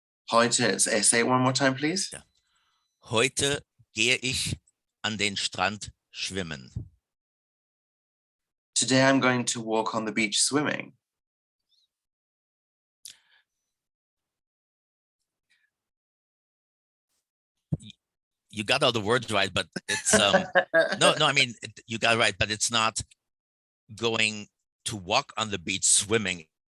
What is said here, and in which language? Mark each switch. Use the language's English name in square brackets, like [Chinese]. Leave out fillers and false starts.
[English] Heute, say it one more time, please. [German] Ja. Heute gehe ich an den Strand schwimmen. [English] Today I'm going to walk on the beach swimming. you got all the words right, but it's no, I mean you got it right, but it's not going to walk on the beach swimming.